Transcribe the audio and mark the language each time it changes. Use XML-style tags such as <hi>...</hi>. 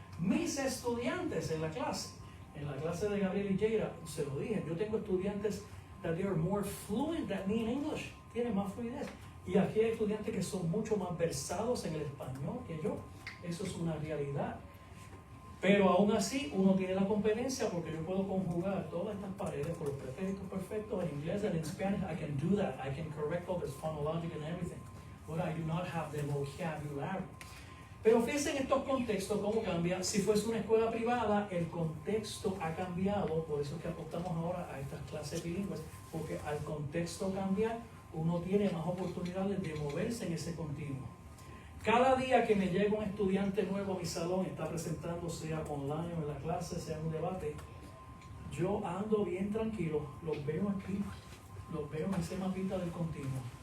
<es>Mis estudiantes en la clase de Gabriel Higuera, se lo dije, yo tengo estudiantes</es> <en>that they are more fluent than me in English,</en> <es>tienen más fluidez. Y aquí hay estudiantes que son mucho más versados en el español que yo. Eso es una realidad. Pero aún así, uno tiene la competencia porque yo puedo conjugar todas estas paredes por los pretéritos perfectos en inglés</es> <en>and in Spanish. I can do that. I can correct all this phonologic and everything. But I do not have the vocabulary.</en> <es>Pero fíjense en estos contextos cómo cambia. Si fuese una escuela privada, el contexto ha cambiado. Por eso es que apostamos ahora a estas clases bilingües. Porque al contexto cambiar, uno tiene más oportunidades de moverse en ese continuo. Cada día que me llega un estudiante nuevo a mi salón, está presentando, sea online o en la clase, sea en un debate, yo ando bien tranquilo, los veo aquí, los veo en ese mapita del continuo.</es>